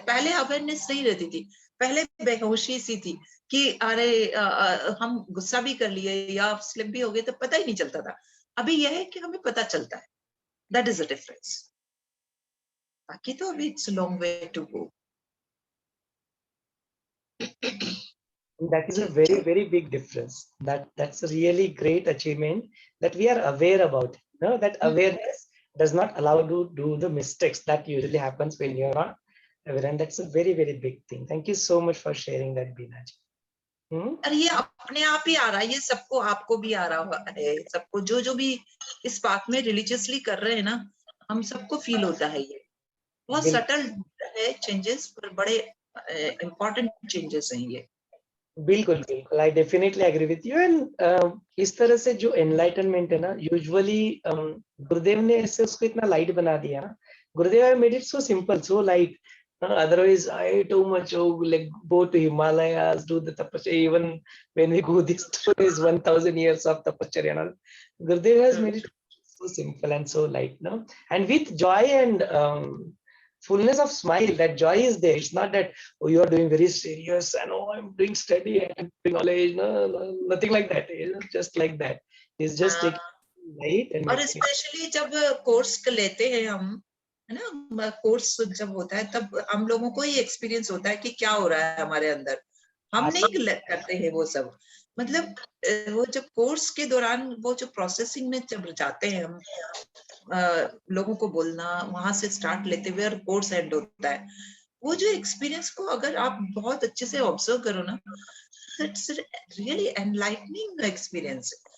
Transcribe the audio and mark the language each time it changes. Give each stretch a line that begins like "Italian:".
Hindi: पहले अवेयरनेस नहीं रहती थी, पहले बेहोशी सी थी कि अरे हम गुस्सा भी कर लिए या स्लिप भी हो गए तो पता ही नहीं चलता था। अभी यह है कि हमें पता चलता है,
English: That is a difference.
Hindi: बाकी तो अभी
English: It's long way to go. That is a very, very big difference. That's a really great achievement that we are aware about. That awareness does not allow you to do the mistakes that usually happens when you're not aware, and that's a very, very big thing. Thank you so much for sharing that, Binaji.
Hindi: और ये अपने आप ही आ रहा है, ये सबको, आपको भी आ रहा है, सबको जो जो भी इस बात में रिलीजियसली कर रहे हैं ना, हम सबको फील होता है। ये बहुत सटल है चेंजेस, पर बड़े इम्पोर्टेंट चेंजेस हैं ये। बिल्कुल बिल्कुल,
English: I definitely agree with you.
Hindi: And इस तरह से जो एनलाइटनमेंट है ना, यूजुअली गुरुदेव ने ऐसे उसको इतना लाइट बना दिया ना।
English: Gurudev I made it so simple, so light. Otherwise, I too much like go to Himalayas, do the tapasya. Even when we go this stories, 1,000 years of tapasya and all, Gurudev has made it so simple and so light, no? And with joy and fullness of smile, that joy is there. It's not that, oh, you are doing very serious and oh, I'm doing study and I'm doing knowledge. No, nothing like that. It's just like that. It's just taking light and
Hindi: और specially जब course लेते हैं हम, है ना, course जब होता है तब हम लोगों को ही एक्सपीरियंस होता है कि क्या हो रहा है हमारे अंदर। हम नहीं करते हैं वो सब, मतलब वो जब कोर्स के दौरान वो जो प्रोसेसिंग में जब जाते हैं हम, लोगों को बोलना, वहां से स्टार्ट लेते हुए और कोर्स एंड होता है, वो जो एक्सपीरियंस को अगर आप बहुत अच्छे से ऑब्जर्व करो ना,
English: It's really enlightening experience.